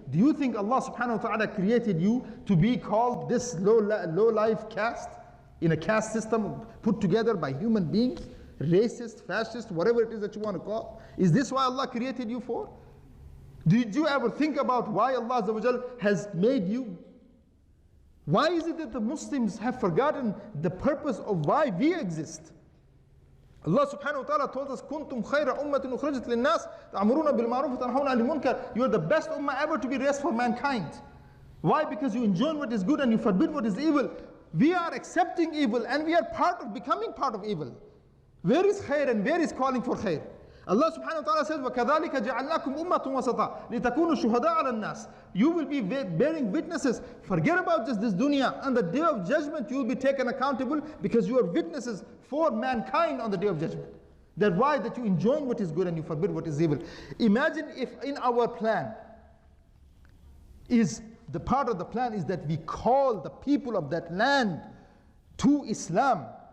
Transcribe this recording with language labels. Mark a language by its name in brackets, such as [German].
[English] Do you think Allah subhanahu wa ta'ala created you to be called this low life caste, in a caste system put together by human beings, racist, fascist, whatever it is that you want to call? Is this why Allah created you for? Did you ever think about why Allah Azza wa Jal has made you? Why is it that the Muslims have forgotten the purpose of why we exist? Allah subhanahu wa ta'ala told us, [Arabic] كُنْتُمْ خَيْرَ أُمَّةٍ أُخْرَجَتْ لِلنَّاسِ تَأْمُرُونَ بِالْمَعْرُوفِ وَتَنْهَوْنَ عَنِ الْمُنْكَرِ. [English] You are the best ummah ever to be raised for mankind. Why? Because you enjoin what is good and you forbid what is evil. We are accepting evil and we are becoming part of evil. Where is khair and where is calling for khair? Allah subhanahu wa ta'ala says, [Arabic] وَكَذَلِكَ جَعَلْنَاكُمْ أُمَّةٌ وَسَطًا لِتَكُونُوا شُهَدَاءَ عَلَى النَّاسِ. [English] You will be bearing witnesses. Forget about just this dunya. On the day of judgment, you will be taken accountable because you are witnesses for mankind on the day of judgment. That's why that you enjoy what is good and you forbid what is evil. Imagine if in our plan is the part of the plan is that we call the people of that land to Islam.